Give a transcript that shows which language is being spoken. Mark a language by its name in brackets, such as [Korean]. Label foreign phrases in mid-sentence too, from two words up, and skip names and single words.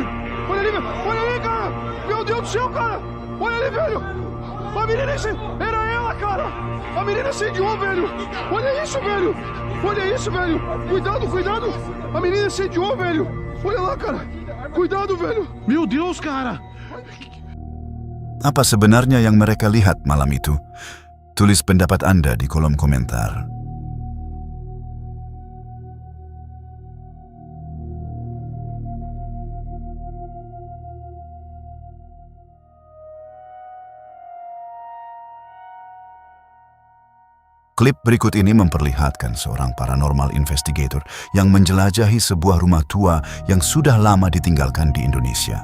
[Portuguese] Olha ali, cara! Meu Deus do céu, cara! Olha ali, velho! A menina incendiou! Era ela, cara! A menina incendiou, velho! Olha isso, velho! Cuidado! A menina incendiou, velho! Olha lá, cara! Cuidado, velho! Meu Deus, cara! [Indonesian] Apa sebenarnya yang mereka lihat malam itu? Tulis pendapat Anda di kolom komentar. Klip berikut ini memperlihatkan seorang paranormal investigator yang menjelajahi sebuah rumah tua yang sudah lama ditinggalkan di Indonesia.